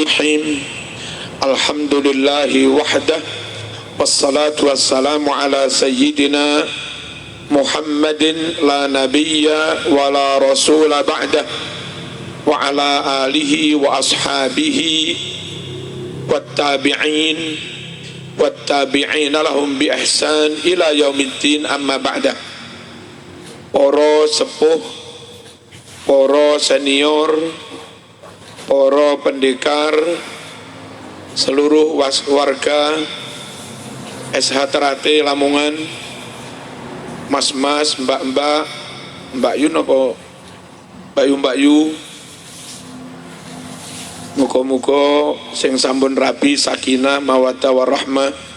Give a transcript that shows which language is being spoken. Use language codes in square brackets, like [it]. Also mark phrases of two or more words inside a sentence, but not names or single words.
[ar] الحمد لله وحده، والصلاة والسلام على سيدنا محمد لا نبي ولا رسول بعده، وعلى آله وأصحابه والتابعين والتابعين لهم بإحسان إلى يوم الدين، أما بعده. [jv] Para sepuh, para senior, para pendekar, seluruh warga SH Terate Lamongan, mas-mas, mbak-mbak, mbak Yun apa mbak Yu, muga-muga sing sampun rabi [ar] سكينة ومودة ورحمة,